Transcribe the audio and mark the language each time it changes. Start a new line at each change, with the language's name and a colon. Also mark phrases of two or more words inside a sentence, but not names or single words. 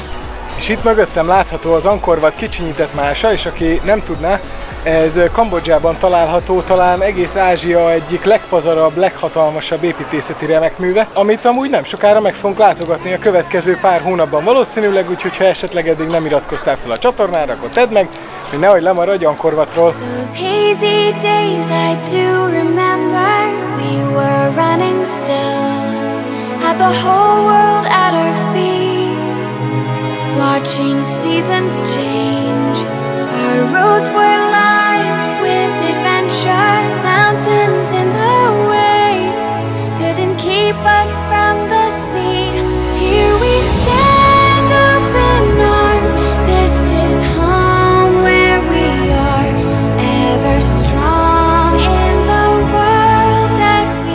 Hungarian: És itt mögöttem látható az Angkor Wat kicsinyített mása, és aki nem tudná, ez Kambodzsában található, talán egész Ázsia egyik legpazarabb, leghatalmasabb építészeti remekműve, amit amúgy nem sokára meg fogunk látogatni a következő pár hónapban valószínűleg, úgyhogy ha esetleg eddig nem iratkoztál fel a csatornára, akkor tedd meg, hogy nehogy lemaradj Angkor Watról.
English: Watching seasons change, our roads were lined with adventure, mountains in the way, couldn't keep us from the sea. Here we stand open arms, this is home where we are, ever strong in the world that we...